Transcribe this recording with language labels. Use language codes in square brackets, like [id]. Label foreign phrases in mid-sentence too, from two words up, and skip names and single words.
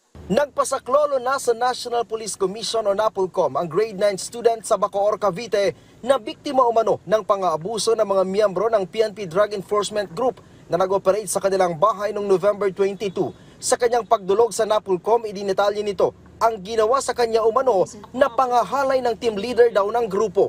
[tl] Nagpasaklolo na sa National Police Commission o NAPOLCOM ang [en] grade 9 student [tl] sa Bacoor, Cavite na biktima umano ng pang-aabuso ng mga miyembro ng PNP Drug Enforcement Group na nag-operate sa kanilang bahay noong November 22. Sa kanyang pagdulog sa NAPOLCOM, idinitalye nito ang ginawa sa kanya umano na pangahalay ng team leader daw ng grupo.